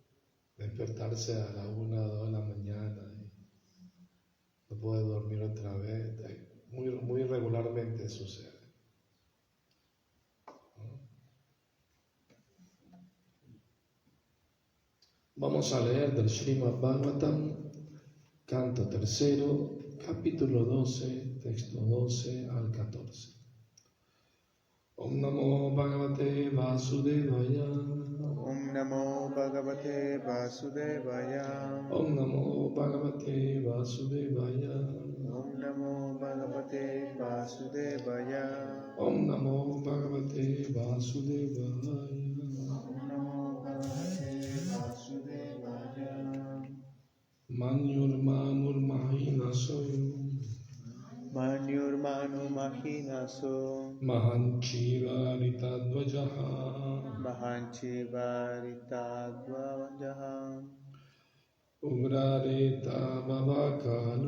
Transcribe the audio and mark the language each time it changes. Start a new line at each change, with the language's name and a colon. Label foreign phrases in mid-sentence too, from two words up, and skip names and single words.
Spanish: Despertarse a la 1 o 2 de la mañana y no poder dormir otra vez, muy regularmente sucede. Vamos a leer del Srimad Bhagavatam, canto 3, capítulo 12, texto 12 al 14.
Sanskrit: Om Namo Bhagavate Vasudevaya. Om Namo Bhagavate Vasudevaya. Om Namo Bhagavate Vasudevaya. Om Namo Bhagavate Vasudevaya. Om Namo Bhagavate Vasudevaya. Om Namo Bhagavate Vasudevaya. Manyur Mahinaso Manyurmanu Mahinaso Mahanchiva Ritadvajaha Mahanchi Varitadvajaha Ugrareta Babakalu